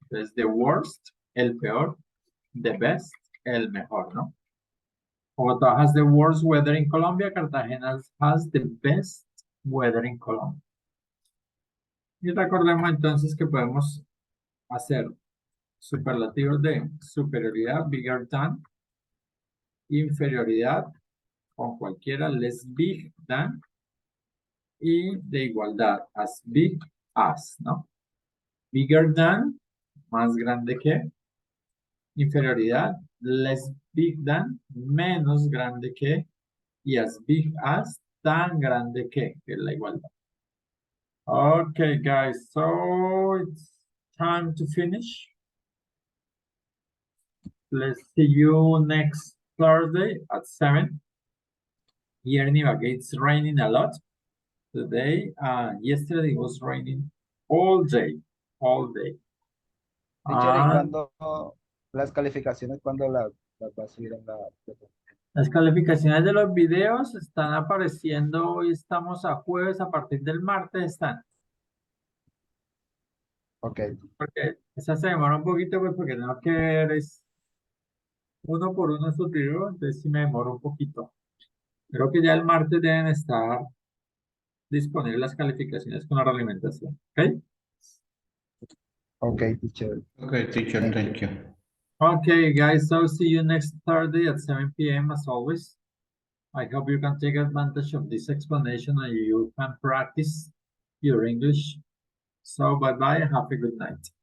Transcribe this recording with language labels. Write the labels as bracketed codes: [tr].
[es] Es [en] the worst, [es] el peor, [en] the best, [es] el mejor, ¿no? [en] Bogotá has the worst weather in Colombia. Cartagena has the best weather in Colombia. [es] Y recordemos entonces que podemos hacer superlativos de superioridad, [en] bigger than, [es] inferioridad, con cualquiera, [en] less big than, [es] y de igualdad, [en] as big as, [es] ¿no? [en] Bigger than, [es] más grande que, inferioridad, [en] less big than, [es] menos grande que, y [en] as big as, [es] tan grande que es la igualdad. [en] Okay, guys, so it's time to finish. Let's see you next Thursday at 7. Here in Ibagué, it's raining a lot today. Yesterday it was raining all day, all day. [es] Teacher, ¿y Ah, cuándo las calificaciones, cuándo las va a subir en la plataforma? las calificaciones de los videos están apareciendo, hoy estamos a jueves, a partir del martes están. Ok, Porque esa se demora un poquito, pues porque tengo que ver es uno por uno estos videos, entonces sí me demoro un poquito. Creo que ya el martes deben estar disponibles las calificaciones con la realimentación, ¿ok? [en] ok, teacher. Okay, teacher, thank you. Okay, guys, so see you next Thursday at 7 p.m. as always. I hope you can take advantage of this explanation and you can practice your English. So bye-bye and have a good night.